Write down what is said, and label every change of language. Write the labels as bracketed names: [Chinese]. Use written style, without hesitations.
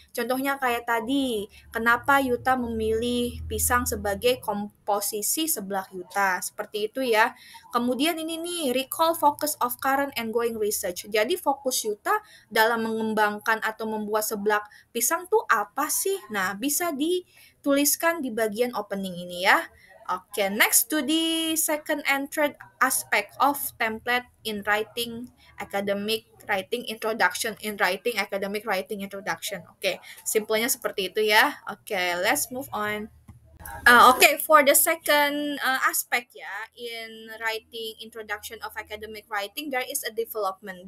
[Indonesian] Contohnya kayak tadi, kenapa Yuta memilih pisang sebagai komposisi seblak Yuta. Seperti itu ya. Kemudian ini nih, [English] recall focus of current and going research. [Indonesian] Jadi fokus Yuta dalam mengembangkan atau membuat seblak pisang tuh apa sih? Nah, bisa dituliskan di bagian opening ini ya. [English] Okay, next to the second and third aspect of template in writing academic writing introduction in writing academic writing introduction. [Indonesian] Okay, simpelnya seperti itu ya. [English] Okay, let's move on. Okay, for the second aspect ya, in writing introduction of academic writing, there is a development.